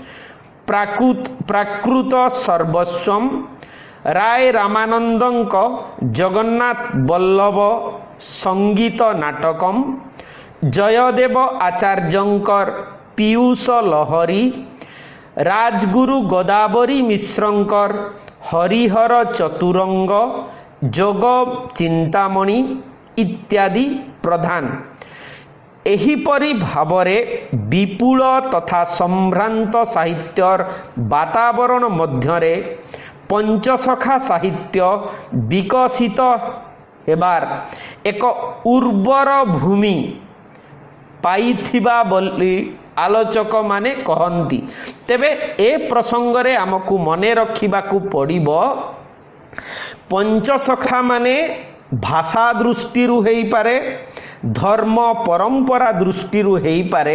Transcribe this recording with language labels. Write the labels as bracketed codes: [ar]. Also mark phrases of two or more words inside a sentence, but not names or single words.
[or] ପ୍ରାକୃତ ସର୍ବସ୍ୱମ, ରାୟ ରାମାନନ୍ଦଙ୍କ ଜଗନ୍ନାଥ ବଲ୍ଲଭ ସଙ୍ଗୀତ ନାଟକମ, ଜୟଦେବ ଆଚାର୍ଯ୍ୟଙ୍କର ପୀୟୂଷ ଲହରୀ, ରାଜଗୁରୁ ଗୋଦାବରୀ ମିଶ୍ରଙ୍କର ହରିହର ଚତୁରଙ୍ଗ, ଯୋଗ ଚିନ୍ତାମଣି ଇତ୍ୟାଦି ପ୍ରଧାନ। ଏହିପରି ଭାବରେ ବିପୁଳ ତଥା ସମ୍ଭ୍ରାନ୍ତ ସାହିତ୍ୟର ବାତାବରଣ ମଧ୍ୟରେ ପଞ୍ଚସଖା ସାହିତ୍ୟ ବିକଶିତ ହେବାର ଏକ ଉର୍ବର ଭୂମି ପାଇଥିବା ବୋଲି ଆଲୋଚକ ମାନେ କହନ୍ତି। ତେବେ ଏ ପ୍ରସଙ୍ଗରେ ଆମକୁ ମନେ ରଖିବାକୁ ପଡ଼ିବ, ପଞ୍ଚସଖା ମାନେ ଭାଷା ଦୃଷ୍ଟି ହୋଇ ପାରେ, ଧର୍ମ ପରମ୍ପରା ଦୃଷ୍ଟି ହୋଇ ପାରେ।